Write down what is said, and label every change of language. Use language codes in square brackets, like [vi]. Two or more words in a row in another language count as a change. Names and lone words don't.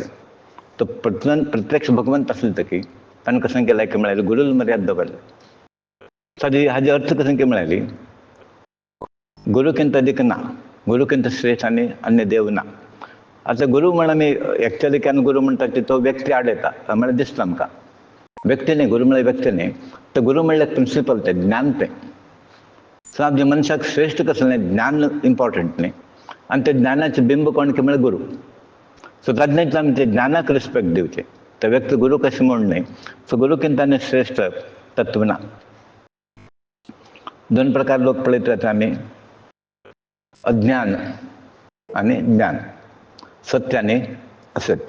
[kok] तो प्रत्यक्ष भगवंत आसले तकी ताणें कशें केलें की म्हळ्यार गुरूल मर्याद दवरलें. हाजे अर्थ कशें की म्हळ्यार गुरुकिंत अदीक ना गुरुकिंत श्रेश्ठ आनी अन्य देव ना. आतां गुरू म्हण आमी एक्चुअली केन्ना गुरू म्हणटा की तो व्यक्ती आडयता म्हळ्यार दिसता आमकां व्यक्ती नाही, गुरु म्हळ्यार व्यक्ती नाही. तर गुरु म्हणल्यार प्रिन्सिपल ते ज्ञान तें. सो आमच्या मनशाक श्रेष्ठ कसं नाही, ज्ञान इम्पॉर्टंट नाही. आणि ते ज्ञानाचे बिंब कोण की म्हळ्यार गुरु. सो तातूंतल्यान आमी ते ज्ञानाक रिस्पेक्ट दिवचे. तर व्यक्ती गुरु कशें म्हूण न्ही. सो गुरुकिंत आनी श्रेष्ठ तत्व ना. दोन प्रकार लोक पळयतात येता आमी, अज्ञान आणि ज्ञान, सत्य आणि असत्य.